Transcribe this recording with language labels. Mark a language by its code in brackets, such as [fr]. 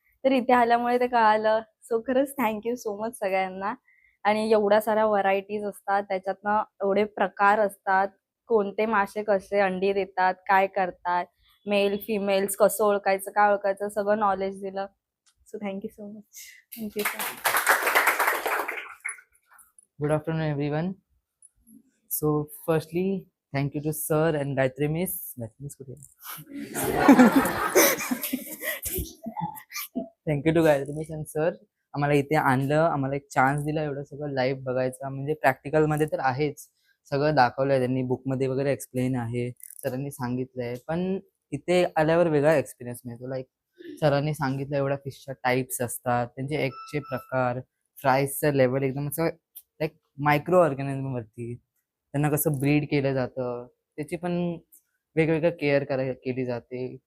[mr] तर इथे आल्यामुळे ते कळालं. सो खरंच [en] thank you so much [mr] सगळ्यांना. आणि एवढ्या साऱ्या व्हरायटीज असतात, त्याच्यातनं एवढे प्रकार असतात, कोणते मासे कसे अंडी देतात, काय करतात, मेल फिमेल्स कसं ओळखायचं, काय ओळखायचं, सगळं नॉलेज दिलं. [en] So thank you so much. Thank you sir. Good afternoon, everyone. So, firstly, thank you to Sir and Gayatri Miss. Thank you to Gayatri Miss and Sir. [mr] आम्हाला इथे आणलं, आम्हाला एक चान्स दिला एवढं सगळं लाईव्ह बघायचा. म्हणजे प्रॅक्टिकलमध्ये तर आहेच, सगळं दाखवलंय त्यांनी, बुकमध्ये वगैरे एक्सप्लेन आहे, सरांनी सांगितलंय. पण इथे आल्यावर वेगळा एक्सपिरियन्स मिळतो. लाईक सरांनी सांगितलं एवढ्या फिशच्या टाईप्स असतात, त्यांचे एगचे प्रकार, फ्राईजचं लेवल एकदम असं लाईक मायक्रो ऑर्गॅनिझमवरती त्यांना कसं ब्रीड केलं जातं, त्याची पण वेगवेगळं केअर केली जाते.